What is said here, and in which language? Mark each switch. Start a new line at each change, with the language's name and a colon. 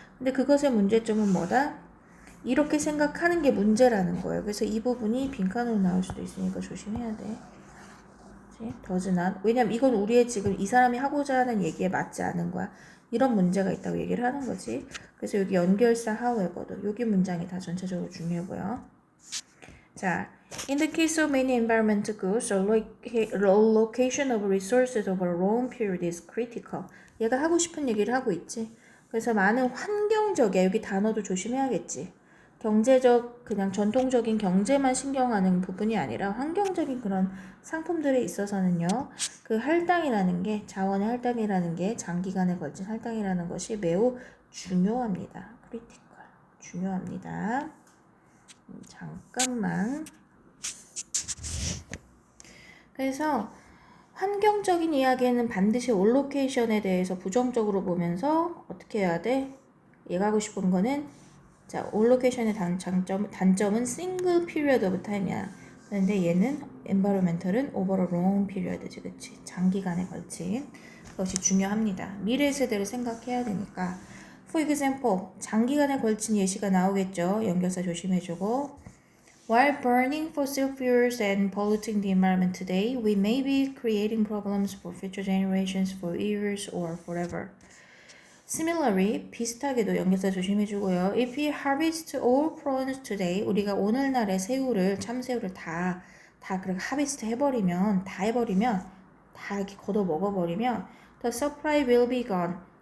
Korean: 근데 그것의 문제점은 뭐다? 이렇게 생각하는 게 문제라는 거예요. 그래서 이 부분이 빈칸으로 나올 수도 있으니까 조심해야 돼.
English: does not.
Korean: 왜냐면 이건 우리의 지금 이 사람이 하고자 하는 얘기에 맞지 않은 거야. 이런 문제가 있다고 얘기를 하는 거지. 그래서 여기 연결사 however도 여기 문장이 다 전체적으로 중요해 보여.
English: 자, in the case of many environmental goods, allocation of resources over a long period is critical.
Korean: 얘가 하고 싶은 얘기를 하고 있지. 그래서 많은 환경적이야. 여기 단어도 조심해야겠지. 경제적, 그냥 전통적인 경제만 신경하는 부분이 아니라 환경적인 그런 상품들에 있어서는요, 그 할당이라는 게, 자원의 할당이라는 게 장기간에 걸친 할당이라는 것이 매우 중요합니다. critical. 중요합니다. 잠깐만. 그래서 환경적인 이야기는 반드시 올로케이션에 대해서 부정적으로 보면서 어떻게 해야 돼? 얘가 하고 싶은 거는 자, 올로케이션의 단점은
English: single period of time
Korean: 이야. 그런데 얘는 environmental은
English: over a long period
Korean: 지, 그치? 장기간에 걸친 것이 중요합니다. 미래 세대를 생각해야 되니까.
English: For example,
Korean: 장기간에 걸친 예시가 나오겠죠. 연결사 조심해주고.
English: While burning fossil fuels and polluting the environment today, we may be creating problems for future generations for years or forever. Similarly,
Korean: 비슷하게도 연결사 조심해주고요.
English: If we harvest all prawns today,
Korean: 우리가 오늘날의 새우를, 참새우를 다 그렇게 하비스트 해버리면, 다 이렇게 걷어 먹어버리면,
English: the supply will be gone.